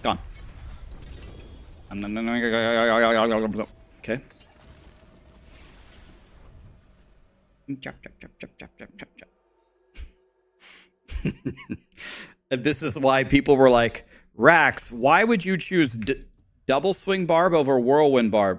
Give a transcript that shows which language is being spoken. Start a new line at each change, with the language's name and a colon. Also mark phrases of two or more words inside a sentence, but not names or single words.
English: Gone. Okay. Chop, chop, chop, chop, chop, chop, chop, chop. And this is why people were like, Rax, why would you choose double swing barb over whirlwind barb?